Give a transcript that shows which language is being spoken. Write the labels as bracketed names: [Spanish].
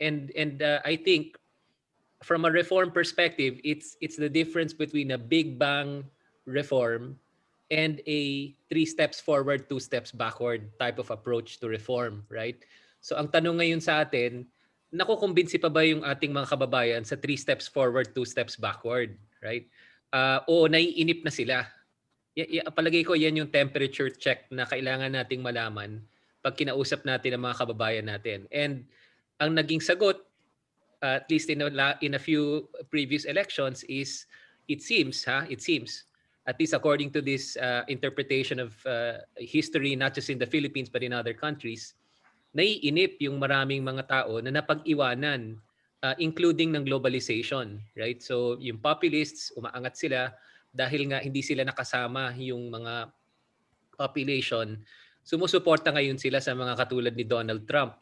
[English] And I think from a reform perspective, it's the difference between a big bang reform and a 3 steps forward, 2 steps backward type of approach to reform, right? [Filipino] So ang tanong ngayon sa atin, nakukumbinsi pa ba yung ating mga kababayan sa [English] 3 steps forward, 2 steps backward, right? [Filipino] O naiinip na sila. Palagay ko yan yung temperature check na kailangan nating malaman pag kinausap natin ang mga kababayan natin. [English] And [Filipino] ang naging sagot, [English] at least in a few previous elections, is it seems, at least according to this interpretation of history, not just in the Philippines but in other countries, [Filipino] naiinip yung maraming mga tao na napag-iwanan, [English] including ng globalization, right? [Filipino] So yung populists, umaangat sila dahil nga hindi sila nakasama yung mga population. Sumusuporta ngayon sila sa mga katulad ni Donald Trump.